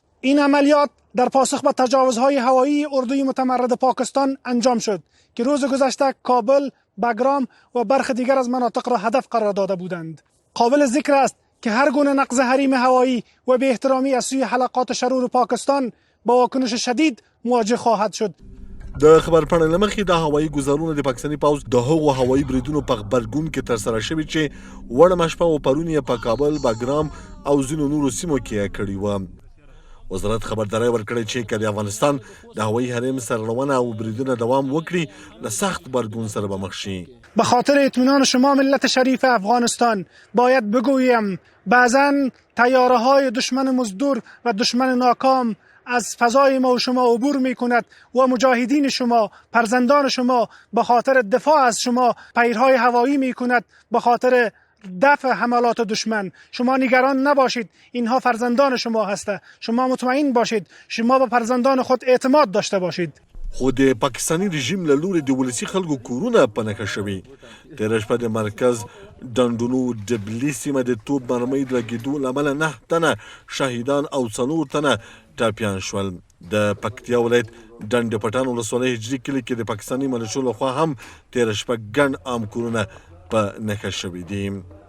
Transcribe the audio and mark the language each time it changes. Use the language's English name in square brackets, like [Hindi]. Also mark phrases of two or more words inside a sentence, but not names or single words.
[Persian] این عملیات در پاسخ به تجاوزهای هوایی اردوی متمرد پاکستان انجام شد که روز گذشته کابل، بگرام و برخی دیگر از مناطق را هدف قرار داده بودند. قابل ذکر است که هر گونه نقض حریم هوایی و بی احترامی از سوی حلقات شرور پاکستان با واکنش شدید مواجه خواهد شد. [Pashto] د خبرپاڼې له مخې د هوایي ګزارونه د پاکستاني پوځ د هغو هوایي بریدونو په غبرګون کې ترسره شوي چې وړمه شپه و پرون یې په کابل، بګرام او ځینو نورو سیمو کې کړي وه. وزارت خبرداری ورکړی چې که د افغانستان د هوایي حریم سرغړونه او بریدونه دوام وکړي له سخت غبرګون سره به مخ شي. [Persian] به خاطر اطمینان شما ملت شریف افغانستان باید بگویم بعضاً طیاره‌های دشمن مزدور و دشمن ناکام از فضای ما و شما عبور می کند و مجاهدین شما، فرزندان شما به خاطر دفاع از شما پیرهای هوایی می کند به خاطر دفع حملات دشمن. شما نگران نباشید، اینها فرزندان شما هسته. شما مطمئن باشید، شما به فرزندان خود اعتماد داشته باشید. [Pashto] خو د پاکستاني رژیم له لوري د ولسي خلکو کورونه په نښه شوي. تېره شپه د مرکز ډنډونو ډبلي سیمه د توپ مرمۍ د لګېدو له امله 9 تنه شهیدان او 4 تنه ټپیان شول. د پکتیا ولایت ډنډ پټان ولسوالۍ هجري کلي کې د پاکستاني ملیشو لخوا هم تېره شپه ګڼ عام کورونه په نښه شوي دي.